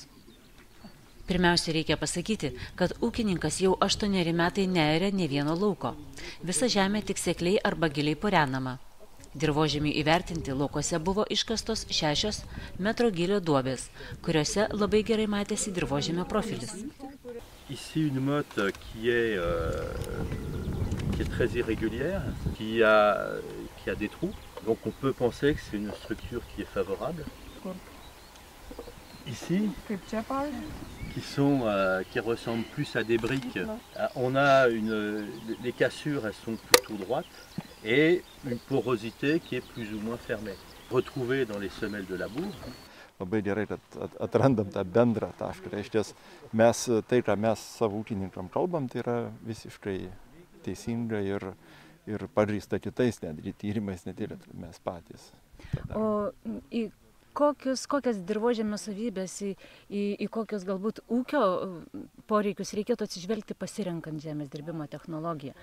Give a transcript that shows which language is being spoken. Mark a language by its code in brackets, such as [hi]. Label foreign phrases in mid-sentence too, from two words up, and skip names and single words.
[lt] Pirmiausia, reikia pasakyti, kad ūkininkas jau 8 metai nearia nė vieno lauko. Visa žemė tik sekliai arba giliai purenama. Dirvožemiui įvertinti laukuose buvo iškastos 6 metro gylio duobės, kuriuose labai gerai matėsi dirvožemio profilis. [fr] ici une motte qui est très irrégulière, qui a des trous. Donc on peut penser que c'est une structure qui est favorable. Ici, qui ressemblent plus à des briques. On a les cassures, elles sont plutôt droites et une porosité qui est plus ou moins fermée. Retrouvée dans les semelles de labour. [lt] Labai gerai, kad atrandam tą bendrą tašką. Reiškias, mes tai, ką mes savo ūkininkam kalbam, tai yra visiškai teisinga ir pagrįsta kitais netgi tyrimais, net ir mes patys. O į kokias dirvožemio savybės, į kokius galbūt ūkio poreikius reikėtų atsižvelgti pasirenkant žemės dirbimo technologiją?